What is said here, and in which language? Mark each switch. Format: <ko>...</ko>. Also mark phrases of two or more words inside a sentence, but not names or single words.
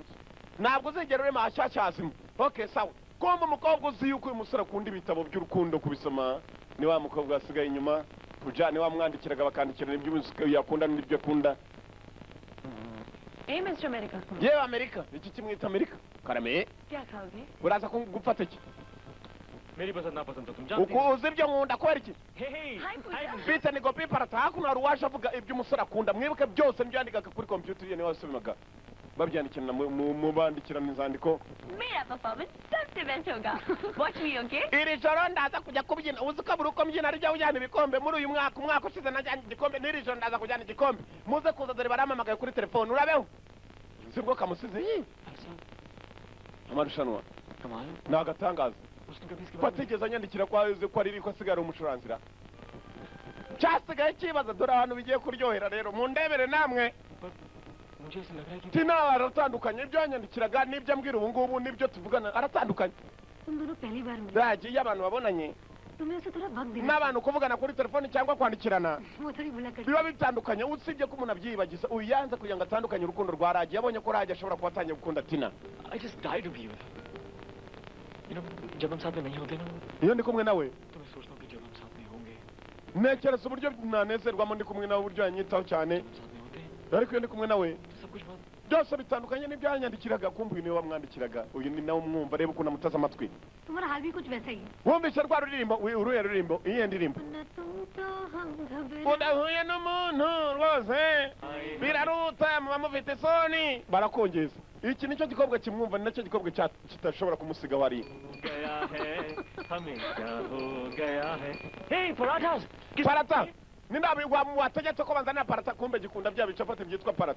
<rw>ntabwo uzigera urema hashyashya hazima okay sawa kumva umukobwa uzi yuko uyu musore akunda ibitabo by'urukundo kubisoma ni wa mukobwa wasigaye inyuma kuja ni wamwandikiraga bakandikirana ibyo yakunda n'ibyo akunda</rw> <hi>ए मिस्टर अमेरिका</hi> <rw>yewe amerika iki kimwita amerika karame</rw> <hi>क्या खाओगे</hi> <rw>uraza gufata iki</rw> <hi>मेरी पसंद नापसंद तो तुम जानती</hi> <rw>uko uzi ibyo nkunda kubera iki</rw> <hi>हाय पूजा</hi> <rw>bita ni gopi parata hakuno hari uwaje avuga ibyo umusore akunda mwibuke byose n'ibyandikaga kuri computer ye niwe wasomaga babyandikirana mu bandikirana inzandiko</rw> <hi>मेरा परफॉर्मेंस सबसे बेस्ट होगा</hi> <en>watch me okay</en> <rw>iri joro ndaza kujya kubyina uzi ko buri uko mbyina rijya ujyana ibikombe muri uyu umwaka ushize najyanye igikombe n'iri joro ndaza kujyana igikombe muze kuza dore baramamagaye kuri telefone urabeho sibwo kamusize amarushanwa</rw> <hi>कमाल</hi> <rw>ni agatangaza</rw> <hi>उसने कभी इसके ko बारे में</hi> <rw>atigeze anyandikira ko azi ko ari ko asigara umucuranzira cyasigaye kibaza dore ahantu bigiye kuryohera rero mundebere namwe</rw> <hi>मुझे ऐसा लग रहा है कि</hi> <rw>tina aratandukanye ibyo yanyandikiraga n'ibyo ambwira ubu ngubu n'ibyo tuvugana aratandukanye</rw> <hi>तुम दोनों पहली बार मिले</hi> <rw>ragi iyo abantu babonanye</rw> <hi>तुम्हें उसे थोड़ा वक्त देना</hi> <rw>n'abantu kuvugana kuri telefone cyangwa kwandikirana</rw> <hi>वो थोड़ी मुलाकात</hi> <rw>biba bitandukanye usibye ko umuntu abyibagiza uyu yanze kugira ngo atandukanye urukundo rwa ragi yabonye ko ragi ashobora kuba atangiye gukunda tina</rw> <en>I just died to be with her. You know,</en> <hi>जब हम साथ में नहीं होते ना</hi> <rw>iyo ndi kumwe nawe</rw> <hi>तो मैं सोचता हूँ कि जब हम साथ में होंगे</hi> <rw>ntekereza uburyo nanezerwamo ndi kumwe nawe, uburyo yanyitaho cyane, ariko iyo ndi kumwe nawe byose bitandukanye n'ibyo yanyandikiraga. Kumva uyu niwe wamwandikiraga, uyu ni nawe umwumva, reba ukuntu amutaza amatwi.</rw> <hi>तुम्हारा हाल भी कुछ वैसा ही है।</hi> <rw>wumvise rwa ruririmbo, uruhe ruririmbo, iyihe ndirimbo? udahuye n'umuntu rwose biraruta, muba mufite isoni, barakongeza. Iki nicyo gikobwa kimwumva, ni nacyo gikobwa kitashobora kumusiga wari. Parata ninabigwa wategetse ko banzana parata, kumbe gikunda bya bicapati byitwa parata.</rw>